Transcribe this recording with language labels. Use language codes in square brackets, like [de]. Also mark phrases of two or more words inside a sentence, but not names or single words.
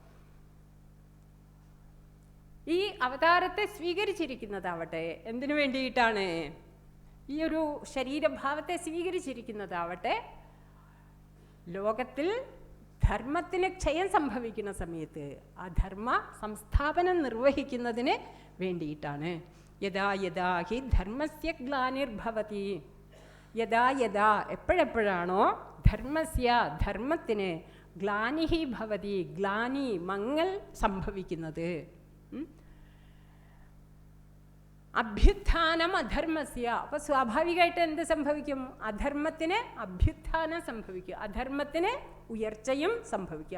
[ml] ഈ അവതാരത്തെ സ്വീകരിച്ചിരിക്കുന്നതാവട്ടെ എന്തിനു വേണ്ടിയിട്ടാണ്? ഈ ഒരു ശരീരഭാവത്തെ സ്വീകരിച്ചിരിക്കുന്നതാവട്ടെ ലോകത്തിൽ ധർമ്മത്തിന് ക്ഷയം സംഭവിക്കുന്ന സമയത്ത് ആ ധർമ്മ സംസ്ഥാപനം നിർവഹിക്കുന്നതിന് വേണ്ടിയിട്ടാണ്. [sa] യഥാ യഥാ ഹി ധർമ്മസ്യ ഗ്ലാനിർഭവതി, യഥാ യഥാ [ml] എപ്പോഴെപ്പോഴാണോ ധർമ്മസ്യ ധർമ്മത്തിന് [sa] ഗ്ലാനിഹി ഭവതി, [ml] ഗ്ലാനി മങ്ങൽ സംഭവിക്കുന്നത്, [sa] അഭ്യുത്ഥാനം അധർമ്മസ്യ, [ml] അപ്പൊ സ്വാഭാവികമായിട്ട് എന്ത് സംഭവിക്കും? അധർമ്മത്തിന് അഭ്യുത്ഥാനം സംഭവിക്കും, അധർമ്മത്തിന് ഉയർച്ചയും സംഭവിക്കും.